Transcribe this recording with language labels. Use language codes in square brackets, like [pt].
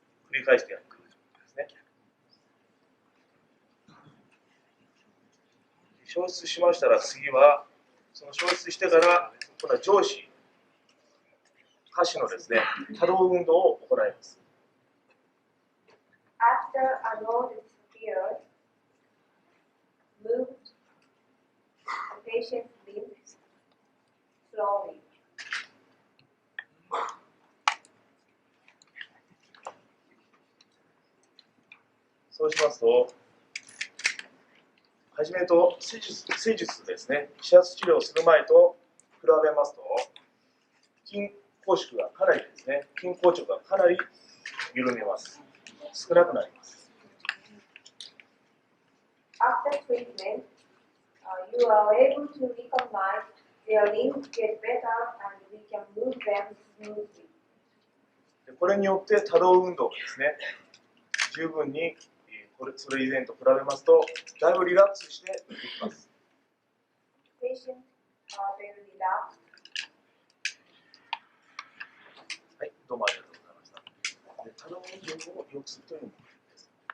[ja] 繰り返してやるですね。消失しましたら次は、その消失してから今度は上肢、下肢のですね、多動運動を行います。 [en] After a note disappears, move the patient's limbs slowly. [ja] そうしますと、はじめと施術ですね、指圧治療をする前と比べますと、筋拘縮がかなりですね、筋硬直がかなり緩みます。少なくなります。 [en] After treatment, you are able to recognize their limbs get better and we can move them smoothly. [ja] これによって多動運動がですね、十分にそれ以前と比べますと、だいぶリラックスしてできます。 [en] Patients are very relaxed. [ja] はい、どうもありがとうございました。で、多動運動を良くするというのです。